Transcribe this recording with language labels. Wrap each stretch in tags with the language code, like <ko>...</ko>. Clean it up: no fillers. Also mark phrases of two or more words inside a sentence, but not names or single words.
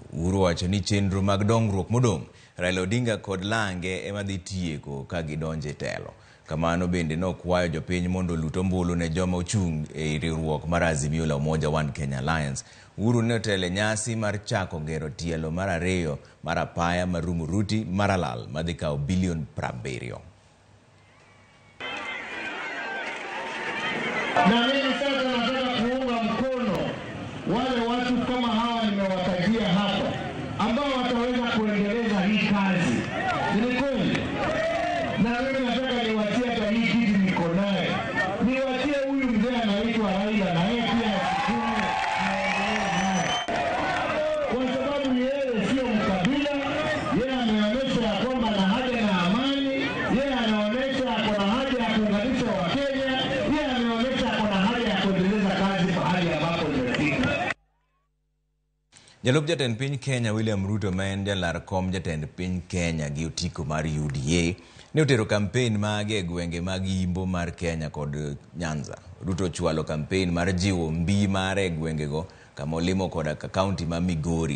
<luo>Uhuru wacho ni chenro mag dongruok modong' Raila Odinga kod Lange ema dhi tieko ka gidonje telo. Kamano bende nokwayo jopiny mondo lut ombulu ne joma ochung' e riwruok mar Azimio la Umoja One Kenya Alliance. Uhuru ne otele nyasi mar chako gero tielo mar ariyo mar apaya mar Rumuruti Maralal madhi kao bilion 70.</luo> <sw>Na mimi sasa nataka kuunga mkono wale watu kama hawa nimewatajia hapa ambao wataweza kuendeleza hii kazi. Ni kweli. Na mimi nataka niwatie hata hii kitu niko naye. Niwatie huyu mzee anaitwa Raila na yeye pia kwa sababu yeye sio mkabila, yeye ameonyesha ya kwamba na haja na amani, yeye anaonyesha ako na haja ya kuunganisha Wakenya, yeye ameonyesha ako na haja ya kuendeleza kazi mahali ambapo imefika.</sw> <luo>Jalup jatend piny Kenya William Ruto ma en jalar kom jatend piny Kenya gi otiko mar UDA ne otero kampen mage e gwenge mag Yimbo mar Kenya kod Nyanza. Ruto chwalo kampen mar jiwo mbii mare e gwengego kama olimo koda ka kaunti ma Migori.</luo>